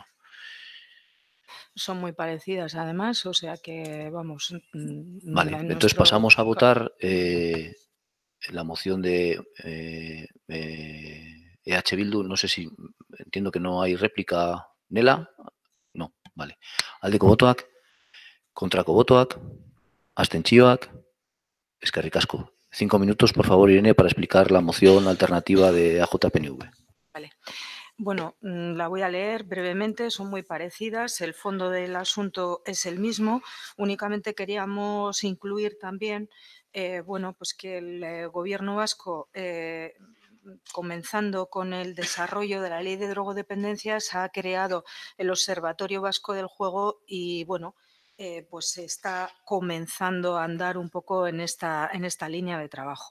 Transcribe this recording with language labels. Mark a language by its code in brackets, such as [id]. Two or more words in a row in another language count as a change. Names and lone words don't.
[es] Son muy parecidas además, o sea que vamos. Vale, entonces pasamos a votar la moción de EH Bildu. No sé si entiendo que no hay réplica. ¿Nela? No, vale. [eu] Aldeko botoak, kontrako botoak, abstentzioak, eskerrik asko. [es] 5 minutos, por favor, Irene, para explicar la moción alternativa de AJPNV. Vale. Bueno, la voy a leer brevemente, son muy parecidas, el fondo del asunto es el mismo, únicamente queríamos incluir también, pues que el Gobierno vasco comenzando con el desarrollo de la Ley de Drogodependencia, se ha creado el Observatorio Vasco del Juego y, bueno, pues se está comenzando a andar un poco en esta línea de trabajo.